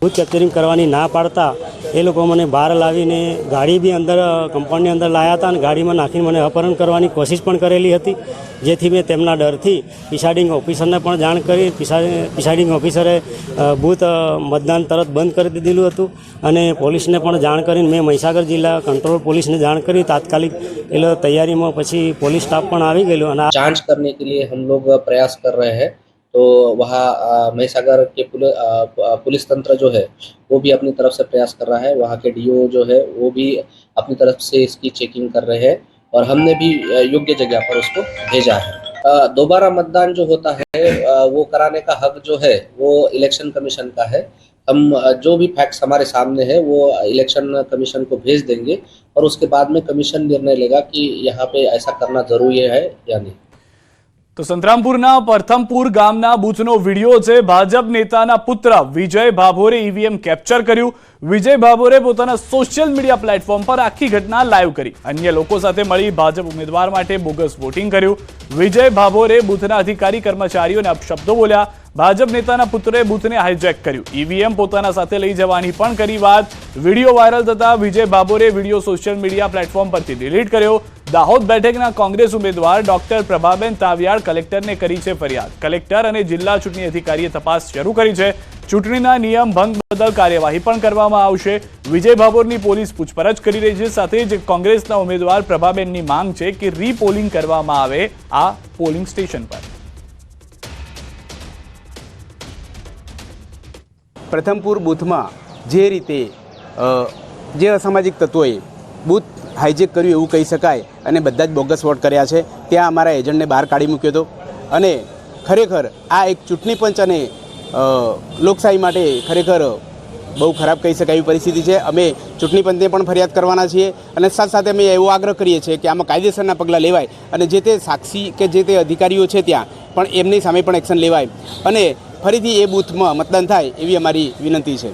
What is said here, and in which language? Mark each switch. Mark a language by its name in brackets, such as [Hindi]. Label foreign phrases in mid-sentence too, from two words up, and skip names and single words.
[Gujarati] બૂથ કેપ્ચરિંગ કરવાની ના પાડતા એ લોકો મને બહાર લાવીને ગાડી બી અંદર કમ્પાઉન્ડની અંદર લાવ્યા હતા અને ગાડીમાં નાખીને મને અપહરણ કરવાની કોશિશ પણ કરેલી હતી। જેથી મેં તેમના ડરથી પ્રિસાઇડિંગ ઓફિસરને પણ જાણ કરી। પ્રિસાઇડિંગ ઓફિસરે બૂથ મતદાન તરત બંધ કરી દીધેલું હતું અને પોલીસને પણ જાણ કરીને મેં મહીસાગર જિલ્લા કંટ્રોલ પોલીસને જાણ કરી। तात्कालिक એ લોકો તૈયારીમાં પછી પોલીસ स्टाफ पण [Hindi] आ गए। जांच करने के लिए हम लोग प्रयास कर रहे हैं। तो वहाँ महीसागर के पुलिस तंत्र जो है वो भी अपनी तरफ से प्रयास कर रहा है। वहाँ के डीओ जो है वो भी अपनी तरफ से इसकी चेकिंग कर रहे हैं और हमने भी योग्य जगह पर उसको भेजा है। दोबारा मतदान जो होता है वो कराने का हक जो है वो इलेक्शन कमीशन का है। हम जो भी फैक्ट्स हमारे सामने है वो इलेक्शन कमीशन को भेज देंगे और उसके बाद में कमीशन निर्णय लेगा कि यहाँ पे ऐसा करना जरूरी है या नहीं। [Gujarati] તો સંતરામપુરના પ્રથમપુર ગામના બૂથનો વિડિયો છે। ભાજપ નેતાના પુત્ર વિજય ભાભોરે ઈવીએમ કેપ્ચર कर्યું। विजय भाभोरे પોતાના સોશિયલ મીડિયા પ્લેટફોર્મ પર આખી ઘટના લાઈવ કરી। અન્ય લોકો સાથે મળી ભાજપ ઉમેદવાર માટે બોગસ વોટિંગ કર્યું। વિજય ભાભોરે બૂથના અધિકારી કર્મચારીઓને અપશબ્દો બોલ્યા। ભાજપ નેતાના પુત્રે બૂથને હાઈજેક કર્યું। ઈવીએમ પોતાના સાથે લઈ જવાની પણ કરી વાત। વિડીયો વાયરલ થતા વિજય ભાભોરે વિડીયો સોશિયલ મીડિયા પ્લેટફોર્મ પરથી ડિલીટ કર્યો। દાહોદ બેઠકના કોંગ્રેસ ઉમેદવાર ડોક્ટર પ્રભાબેન તાવિયાડ કલેક્ટરને કરી છે ફરિયાદ। કલેક્ટર અને જિલ્લા ચૂંટણી અધિકારીએ તપાસ શરૂ કરી છે। ચૂંટણીના નિયમ ભંગ બદલ કાર્યવાહી પણ કરવામાં આવશે। વિજય ભાભોરની પોલીસ પૂછપરછ કરી રહી છે। સાથે જ કોંગ્રેસના ઉમેદવાર પ્રભાબેનની માંગ છે કે રીપોલિંગ કરવામાં આવે આ પોલિંગ સ્ટેશન પર। પ્રથમપુર બૂથ મેં જે રીતે જે અસામાજિક તત્વોએ બૂથ હાઈજેક कर्યું એવું કહી શકાય અને બધા જ બોગસ વોટ કર્યા છે। ત્યાં અમારા એજન્ટને બહાર કાઢી મૂક્યો હતો અને ખરેખર આ એક ચૂંટણી પંચ અને લોકશાહી માટે ખરેખર બહુ ખરાબ કહી શકાય એવી પરિસ્થિતિ છે। અમે ચૂંટણી પંચને પણ ફરિયાદ કરવાના છીએ અને સાથે સાથે અમે એવો આગ્રહ કરીએ છીએ કે આમાં કાયદેસરના પગલાં લેવાય અને જે તે સાક્ષી કે જે તે અધિકારીઓ છે ત્યાં પણ એમની સામે પણ એક્શન લેવાય અને ફરીથી એ બૂથમાં મતદાન થાય એવી અમારી વિનંતી છે।